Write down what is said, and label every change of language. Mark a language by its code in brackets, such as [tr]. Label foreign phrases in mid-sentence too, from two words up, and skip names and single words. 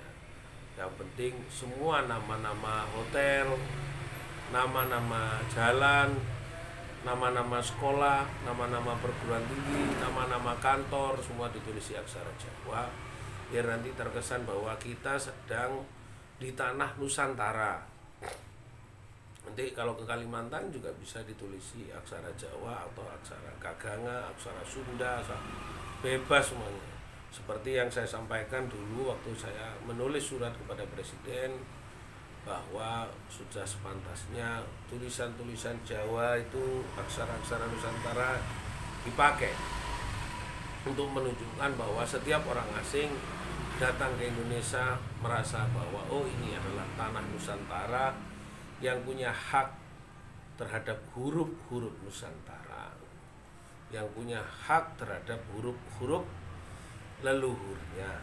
[id] Yang penting semua nama-nama hotel, nama-nama jalan, nama-nama sekolah, nama-nama perguruan tinggi, nama-nama kantor, semua ditulis di aksara Jawa, biar nanti terkesan bahwa kita sedang di tanah Nusantara. Nanti kalau ke Kalimantan juga bisa ditulisi aksara Jawa atau aksara Kaganga, aksara Sunda, bebas semuanya. Seperti yang saya sampaikan dulu waktu saya menulis surat kepada Presiden, bahwa sudah sepantasnya tulisan-tulisan Jawa itu, aksara-aksara Nusantara dipakai untuk menunjukkan bahwa setiap orang asing datang ke Indonesia merasa bahwa oh ini adalah tanah Nusantara yang punya hak terhadap huruf-huruf Nusantara, yang punya hak terhadap huruf-huruf leluhurnya.